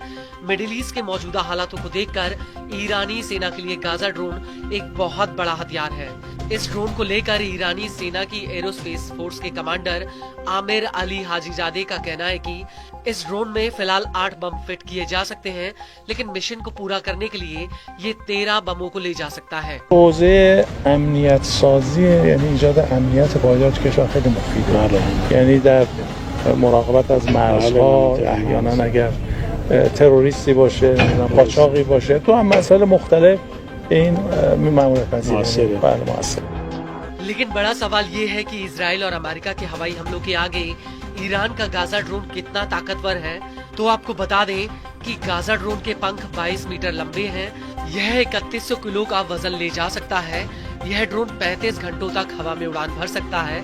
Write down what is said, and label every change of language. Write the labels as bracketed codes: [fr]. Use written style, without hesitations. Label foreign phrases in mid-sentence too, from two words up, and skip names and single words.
[hi] मिडिल ईस्ट के मौजूदा हालातों को देखकर ईरानी सेना के लिए गाजा ड्रोन एक बहुत बड़ा हथियार है। इस ड्रोन को लेकर ईरानी सेना की एरोस्पेस फोर्स के कमांडर आमिर अली हाजीजादे का कहना है कि इस ड्रोन में फिलहाल 8 बम फिट किए जा सकते हैं, लेकिन मिशन को पूरा करने के लिए ये 13 बमों को ले जा सकता है। [fa] حوزه امنیت سازی یعنی ایجاد امنیت پایدار کشور خیلی مفیده. یعنی در مراقبت از مرزها احیانا اگر تروریستی باشه، قاچاقی باشه، تو هم مسائل مختلف این ماموریت پذیری موثر. [hi] लेकिन बड़ा सवाल ये है कि इजराइल और अमेरिका के हवाई हमलों के आगे ईरान का गाजा ड्रोन कितना ताकतवर है। तो आपको बता दें कि गाजा ड्रोन के पंख 22 मीटर लंबे हैं। यह 3100 किलो का वजन ले जा सकता है। यह ड्रोन 35 घंटों तक हवा में उड़ान भर सकता है।